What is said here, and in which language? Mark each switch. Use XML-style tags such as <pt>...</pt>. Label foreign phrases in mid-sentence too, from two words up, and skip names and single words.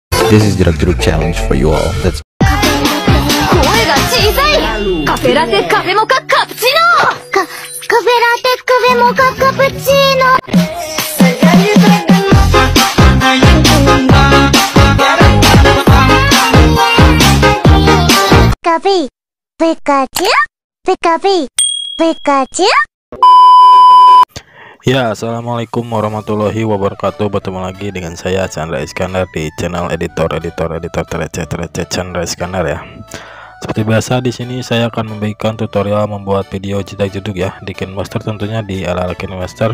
<en>This is Jeruk challenge for you all. Let's</en> <ja>声が小さい。カフェラテカフェモカカプチーノ。カフェラテカフェモカカプチーノ。カピピカチュピカピピカチュ。</ja> <ar>Ya, السلام عليكم ورحمة الله وبركاته.</ar> <id>Bertemu lagi dengan saya Chandra Iskandar di channel editor receh Chandra Iskandar ya. Seperti biasa di sini saya akan membagikan tutorial membuat video jedak-jeduk ya di KineMaster, tentunya di ala KineMaster.</id>